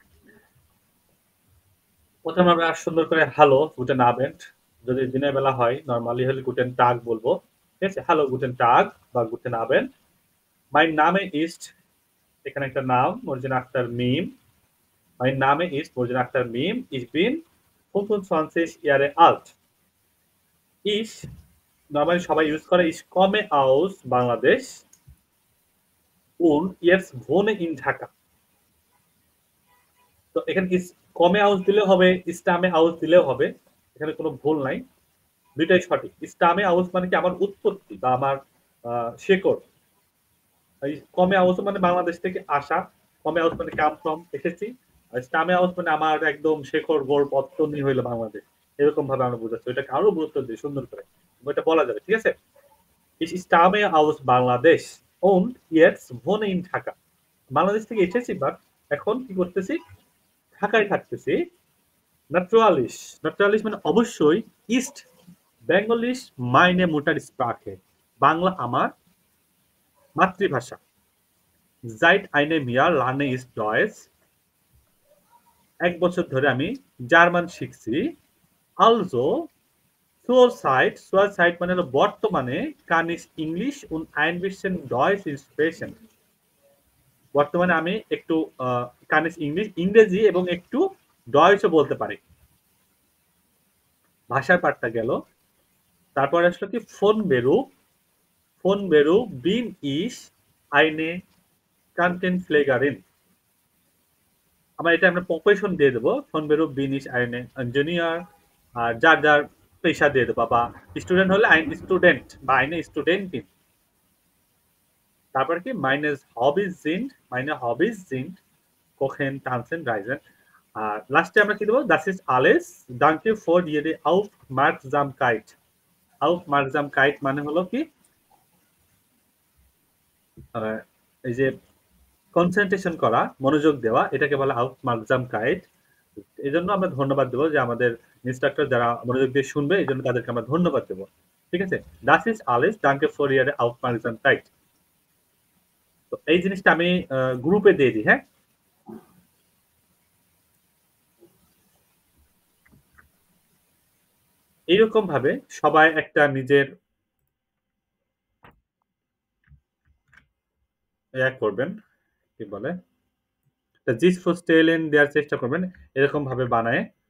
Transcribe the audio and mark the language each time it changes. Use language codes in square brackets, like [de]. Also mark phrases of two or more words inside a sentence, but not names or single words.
[bn] প্রথমে আমরা সুন্দর করে [de] Hallo guten Abend, [bn] যদি দিনের বেলা হয় নরমালি হলে [de] guten Tag [bn] বলবো, ঠিক আছে? [de] Hallo guten Tag বা guten Abend. Mein Name ist, [bn] এখানে একটা নাম মর্জিনা আক্তার মিম। [de] Mein Name ist মর্জিনা আক্তার মিম। Ich bin 25 Jahre alt. Ich [bn] নরমালি সবাই ইউজ করে [de] ich komme aus বাংলাদেশ und jetzt wohne in ঢাকা। [bn] তো এখানে [de] komme aus [bn] দিলেও হবে, [de] stamme aus [bn] দিলেও হবে, এখানে কোনো ভুল নাই, দুইটাই সঠিক। [de] stamme aus [bn] মানে কি আমার উৎপত্তি বা আমার শেকড়, এই [de] komme aus [bn] মানে বাংলাদেশ থেকে আসা, [de] komme aus [bn] মানে [en] come from [bn] এসেছি, আর [de] stamme aus [bn] মানে আমার একদম শেখর গোড় পত্তনই হইলো বাংলাদেশ, এরকম ভাবে আমরা বুঝাচ্ছি। ওইটাকে আরো গুরুত্ব দিই সুন্দর করে, ওইটা বলা যাবে, ঠিক আছে? [de] Ich stamme aus Bangladesh und jetzt wohne in ঢাকা। [bn] বাংলাদেশ থেকে এসেছি, বাট এখন কি করতেছি, ঢাকায় থাকতেছি। [de] Natürlich, natürlich [bn] মানে অবশ্যই, [de] ist Bengalisch meine Muttersprache, [bn] বাংলা আমার মাতৃভাষা। [de] Seit einem Jahr lerne ich Deutsch, [bn] এক বছর ধরে আমি জার্মান শিখছি। [de] Also Zurzeit [bn] মানে হলো বর্তমানে, [de] kann ich English und ein bisschen Deutsch sprechen, [bn] বর্তমানে আমি একটু [de] kann ich [bn] ইংরেজি এবং একটু ডয়েচও বলতে পারি। ভাষার পাঠটা গেল। তারপর আসলো কি [de] von Beruf bin ich eine Krankenpflegerin, [bn] আমরা এটা আমরা প্রফেশন দিয়ে দেবো, [de] von Beruf bin ich eine Ingenieur, [bn] আর যার যার পেশা দিয়ে দেবো, বা স্টুডেন্ট হলে [de] ein Student [bn] বা [de] eine Studentin। [bn] তারপর কি [de] meine Hobbys sind Kochen, Tanzen, Reisen। [bn] আর লাস্টে আমরা কি দেবো, [de] das ist alles, danke für Ihre Aufmerksamkeit। [bn] Aufmerksamkeit মানে হলো কি, এই যে কনসেন্ট্রেশন করা, মনোযোগ দেওয়া, এটাকে বলা Aufmerksamkeit। এই জন্য আমরা ধন্যবাদ দেবো যে আমাদের ইনস্ট্রাক্টর যারা মনোযোগ দিয়ে শুনবে, এই জন্য তাদেরকে আমরা ধন্যবাদ দেবো, ঠিক আছে? [de] das ist alles, danke für Ihre Aufmerksamkeit। [bn] তো এই জিনিসটা আমি গ্রুপে দিয়ে দিই, হ্যাঁ? এইরকম ভাবে সবাই একটা নিজের করবেন, কি বলে, [de] sich vorstellen [bn] দেওয়ার চেষ্টা করবেন, এরকম ভাবে বানায়।